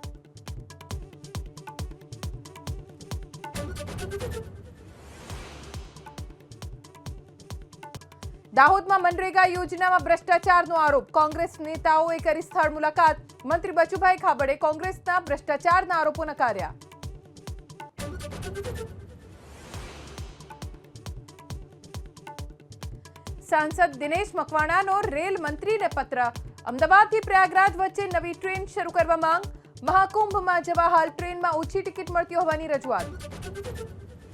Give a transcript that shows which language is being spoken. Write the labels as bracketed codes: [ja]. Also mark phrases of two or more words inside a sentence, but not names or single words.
[gu] દાહોદમાં મનરેગા યોજનામાં ભ્રષ્ટાચારનો આરોપ। કોંગ્રેસ નેતાઓએ કરી સ્થળ મુલાકાત। મંત્રી બચુભાઈ ખાબડે કોંગ્રેસના ભ્રષ્ટાચારના આરોપો નકાર્યા। सांसद दिनेश मकवाणाનો રેલ મંત્રીને પત્ર। અમદાવાદથી પ્રયાગરાજ વચ્ચે નવી ટ્રેન શરૂ કરવા માંગ। મહાકુંભમાં જવા હાલ ટ્રેનમાં ઓછી ટિકિટ મળતી હોવાની રજૂઆત।